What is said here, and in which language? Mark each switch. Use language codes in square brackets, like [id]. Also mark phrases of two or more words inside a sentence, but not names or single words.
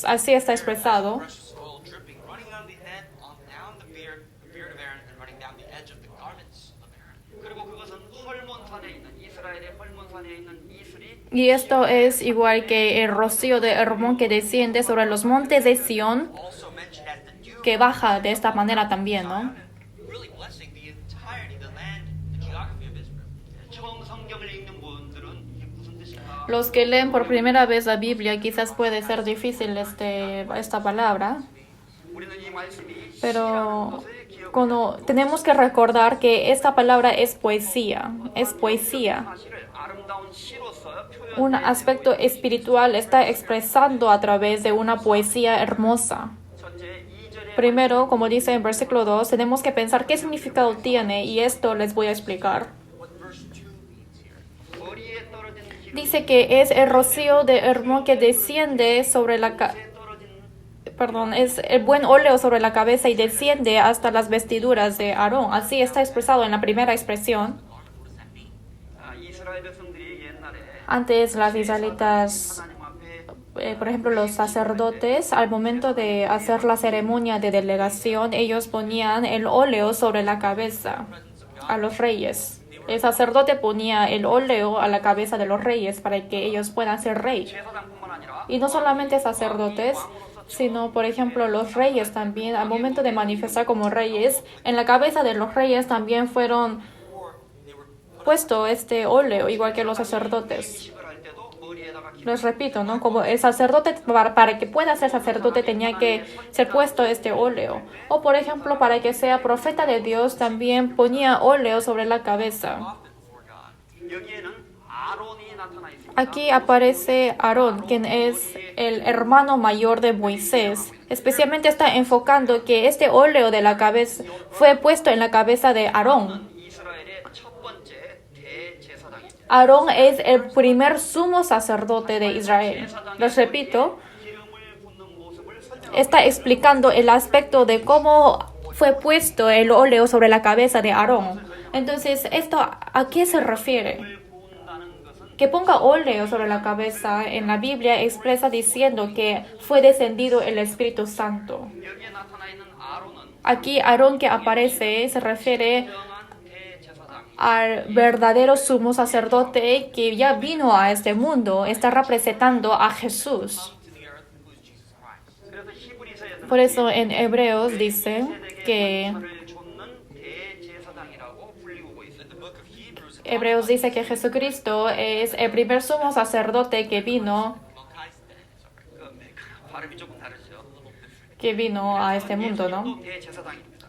[es] Así está expresado. [en] Precious oil dripping, running down the head, on down the beard of Aaron, and running down the edge of the garments of Aaron. [ko] 그리고 그것은 헐몬산에 있는 이스라엘의 헐몬산에 있는 이슬이 [es] Y esto es igual que el rocío de Hermón que desciende sobre los montes de Sión, [en] Also mentioned as the dew, [es] que baja de esta manera también, ¿no? [en] really blessing the entirety, the land, the geography of Israel. [ko] 처음 성경을 읽는 분들은 이게 무슨 뜻인가? [es] Los que leen por primera vez la Biblia quizás puede ser difícil esta palabra, [ko] 우리는 이 말씀이 [es] pero [ko] 시라는 것을 기억하고 [es] cuando tenemos que recordar que esta palabra es poesía. [ko] 사실을 아름다운 시로서 [es] Un [ko] 표현해 [es] aspecto espiritual está expresando a través de una poesía hermosa. [ko] 첫째 2절에 [es] Primero, como dice en versículo 2, tenemos que pensar qué significado tiene y esto les voy a explicar. [en] What verse 2 means here. [ko] 머리에 떨어진 기름 [es] Dice que es el rocío de Hermón que desciende sobre la es el buen óleo sobre la cabeza y desciende hasta las vestiduras de Aarón. Así está expresado en la primera expresión. [en] What does that mean? [ko] 이스라엘 백성들이 옛날에 [es] Antes las israelitas, [ko] 하나님 앞에 [es] por ejemplo, los sacerdotes, al momento de hacer la ceremonia de delegación, ellos ponían el óleo sobre la cabeza a los reyes. El sacerdote ponía el óleo a la cabeza de los reyes para que ellos puedan ser rey. [ko] 제사장뿐만 아니라 [es] Y no solamente sacerdotes, sino, por ejemplo, los reyes también, al momento de manifestar como reyes, en la cabeza de los reyes también fueron puesto este óleo, igual que los sacerdotes. [ko] 식을 할 때도 머리에다가 [es] Les repito, ¿no? Como el sacerdote, para que pueda ser sacerdote tenía que ser puesto este óleo. O por ejemplo, para que sea profeta de Dios también ponía óleo sobre la cabeza. [en] prophet before God. [ko] 여기에는 아론이 나타나 있습니다. [es] Aquí aparece Aarón, quien es el hermano mayor de Moisés. Especialmente está enfocando que este óleo de la cabeza fue puesto en la cabeza de Aarón. [ko] 이스라엘의 첫 번째 대제사장입니다. [es] Aarón es el primer sumo sacerdote de Israel. Les repito, [ko] 기름을 붓는 모습을 설명합니다. [es] está explicando el aspecto de cómo fue puesto el óleo sobre la cabeza de Aarón. Entonces, ¿esto a qué se refiere? [ko] 부은다는 것은 [es] Que ponga óleo sobre la cabeza en la Biblia expresa diciendo que fue descendido el Espíritu Santo. [ko] 여기에 나타나 있는 아론은 [es] Aquí Aarón que aparece se refiere [ko] 정한 대제사장. [es] al verdadero sumo sacerdote que ya vino a este mundo, está representando a Jesús. [en] To the earth, who is Jesus Christ. [ko] 그래서 히브리서에서는 [es] Por eso en Hebreos dice [ko] 세대의 [es] que [ko] 전사를 좇는 대제사장이라고 불리우고 있습니다. [en] In the book of Hebrews, [es] Hebreos dice que Jesucristo es el primer sumo sacerdote [ko] 발음이 조금 다르죠. [es] que vino a este mundo, ¿no? [ko] 예수님도 대제사장입니다.